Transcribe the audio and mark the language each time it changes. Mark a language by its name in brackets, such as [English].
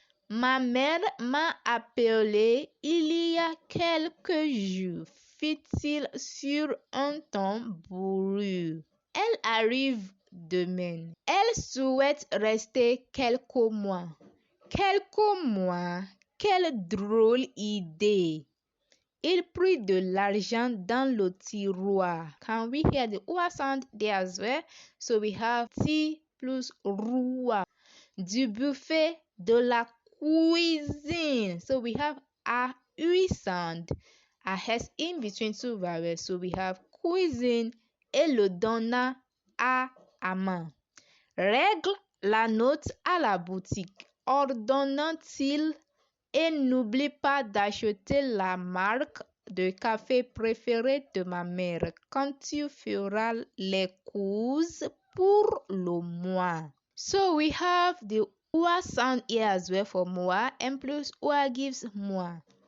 [French] Ma mère m'a appelé il y a quelques jours, fit-il sur un ton bourru. Elle arrive demain. Elle souhaite rester quelques mois. Quelques mois. Quelle drôle idée. Il prit de l'argent dans le tiroir. [English] Can we hear the OA sound there as well? So we have T plus roi. [French] Du buffet, de la cuisine. [English] So we have a UI sound. A S in between two vowels. So we have [French] cuisine et le donna à main. Règle la note à la boutique. Ordonnant-il et n'oublie pas d'acheter la marque de café préférée de ma mère quand tu feras les courses pour le mois. [English] So we have the OA sound here as well for moi, and plus OA gives moi.